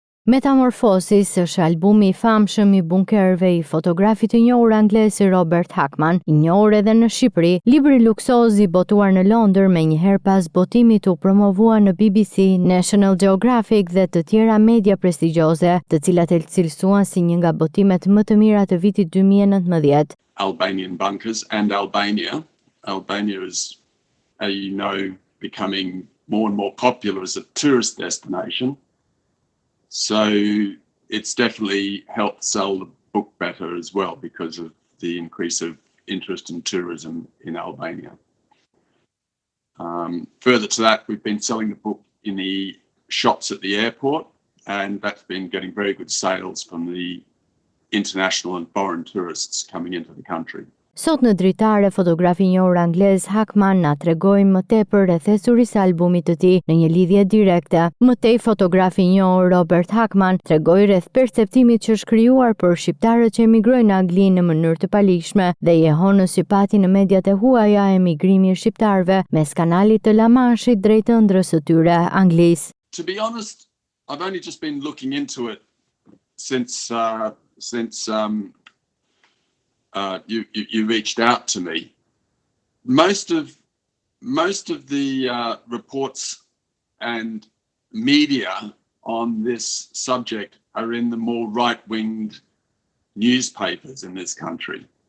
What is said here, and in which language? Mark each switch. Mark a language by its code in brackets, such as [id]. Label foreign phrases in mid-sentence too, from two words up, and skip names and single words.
[sq] Metamorphosis është albumi I famshëm I bunkerëve I fotografit I njohur anglez Robert Hackman, I njohur edhe në Shqipëri. Libri luksoz I botuar në Londër menjëherë pas botimit u promovua në BBC, National Geographic dhe të tjera media prestigjioze, të cilat e cilësuan si një nga botimet më të mira të vitit 2019. [en] Albanian bunkers and Albania. Albania is, as you know, becoming more and more popular as a tourist destination. So it's definitely helped sell the book better as well because of the increase of interest in tourism in Albania. Further to that, we've been selling the book in the shops at the airport, and that's been getting very good sales from the international and foreign tourists coming into the country. [sq] Sot në Dritare, fotografi I njohur anglez Hackman na tregoi më tepër rreth esurisë së albumit të tij në një lidhje direkte. Më tej fotografi I njohur Robert Hackman tregoi rreth perceptimit që është krijuar për shqiptarët që emigrojnë në Angli në mënyrë të palishme dhe jehonës që pati në mediat e huaja emigrimi I shqiptarëve mes kanalit të La Manshit drejt ëndrrës së tyre Anglis. [en] To be honest, I've only just been looking into it since you reached out to me. Most of the reports and media on this subject are in the more right-winged newspapers in this country.